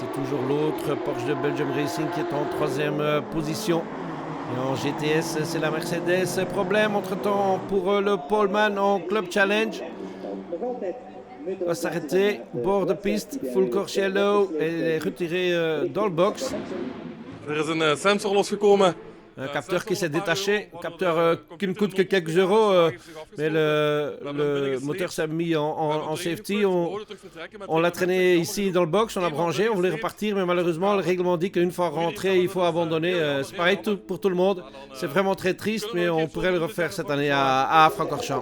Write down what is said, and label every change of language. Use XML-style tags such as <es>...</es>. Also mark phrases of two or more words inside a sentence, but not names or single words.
<fr>C'est toujours l'autre Porsche de Belgium Racing qui est en troisième position. Et en GTS, c'est la Mercedes. Problème entre-temps pour le poleman en Club Challenge. Il va s'arrêter, bord de piste,</fr> <en>full course yellow.</en> <fr>Et il est retiré dans le box.</fr> <nl>Er is een sensor losgekomen.</nl> <fr>Un capteur qui s'est détaché, un capteur qui ne coûte que quelques euros, mais le moteur s'est mis en safety. On l'a traîné ici dans le box, on l'a branché, on voulait repartir, mais malheureusement le règlement dit qu'une fois rentré, il faut abandonner. C'est pareil pour tout le monde. C'est vraiment très triste, mais on pourrait le refaire cette année à Francorchamps.</fr>